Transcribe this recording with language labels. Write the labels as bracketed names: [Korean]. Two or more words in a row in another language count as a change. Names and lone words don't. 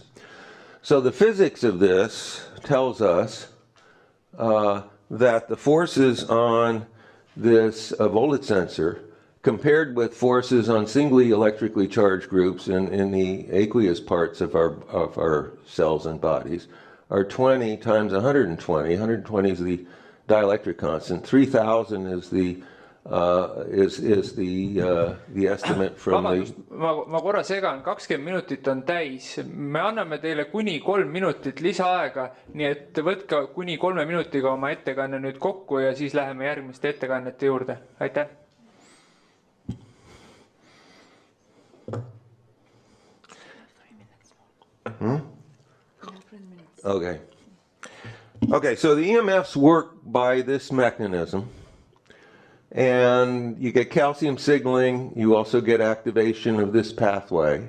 [English] So the physics of this tells us that the forces on this voltage sensor, compared with forces on singly electrically charged groups in the aqueous parts of our cells and bodies, are 20 times 120. 120 is the dielectric constant. 3,000 is the estimate from [Estonian] Vabandust, ma korra segan, 20 minutit on täis. Me anname teile kuni 3 minutit lisaaega, nii et võtke kuni 3 minutiga oma ettekanne nüüd kokku ja siis läheme järgmiste ettekannete juurde. Aitäh! [English] Okay, so the EMFs work by this mechanism, and you get calcium signaling, you also get activation of this pathway.